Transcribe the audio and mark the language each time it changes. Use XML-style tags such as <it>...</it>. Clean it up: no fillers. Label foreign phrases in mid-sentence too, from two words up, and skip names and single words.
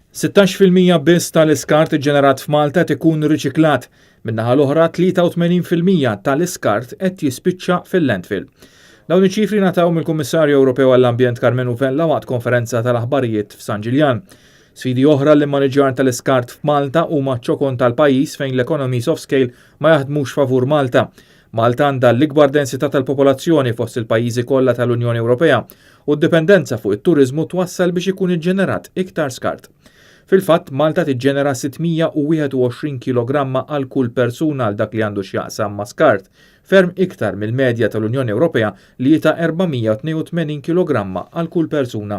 <mt>16% biss tal-iskart ġenerat f'Malta ikun riċiklat, min-naħa l-oħra 83% tal-iskart qed jispiċċa fil-landfill. Dawn iċ-ċifri ngħataw mill-Kummissarju Ewropew għall-Ambjent Karmenu Vella waqt konferenza tal-aħbarijiet f'San Ġiljan. Sfidi oħra l-immaniġġjar tal-iskart f'Malta huma ċ-ċokon tal-pajjiż fejn l-</mt> <en>economies of scale</en> <mt>ma jaħdmux favur Malta. Malta għandha l-ikbar densità tal-popolazzjoni fost il-pajjiżi kollha tal-Unjoni Ewropea u d-dipendenza fuq it-turiżmu twassal biex ikun iġġenerat iktar skart. Fil-fatt, Malta tiġġenera 621 kg għal kull persuna għal dak li għandu x'jaqsam ma' skart, ferm iktar mill-medja tal-Unjoni Ewropea li ta' 482 kg għal kull persuna.</mt>